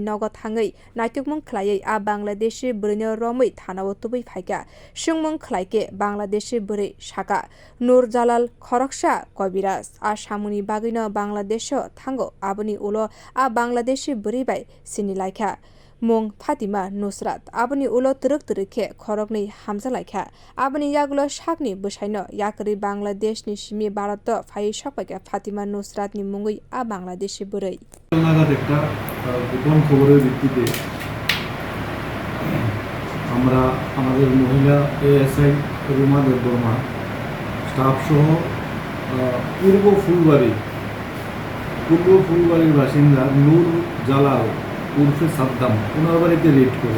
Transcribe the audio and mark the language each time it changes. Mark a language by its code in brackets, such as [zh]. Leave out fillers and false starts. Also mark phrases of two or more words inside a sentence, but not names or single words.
[brx] नग थाङै नायथुकमुं खलायै आ बांलादेशी बोरैनो रमै थानाव तुबै फाइका सुंमुं खलायके बांलादेशी बोरै साका नूर जालाल खरगसा कबिराज आ सामुनि बागैनो बांलादेश थांगो आबनि उलो आ बांलादेशी बोरै बाय सिनि लाइखा मुं फातिमा नुसरात आबनि उलो तुरुक तुरुखे खरगनै हामजा लाइखा आबनि यागुलो साकनि बसाइनो याकरि बांलादेशनि सिमि भारत फायै सकपाइका फातिमा नुसरातनि मुङै आ बांलादेशी बोरै [bn] নাগাদ একটা গোপন খবরের ভিত্তিতে আমরা আমাদের মহিলা এএসআই রুমা দেববর্মা স্টাফ সহ পূর্ব ফুলবাড়ির বাসিন্দা নূর জালাল উর্ফে সাদ্দাম ওনার বাড়িতে রেড করে।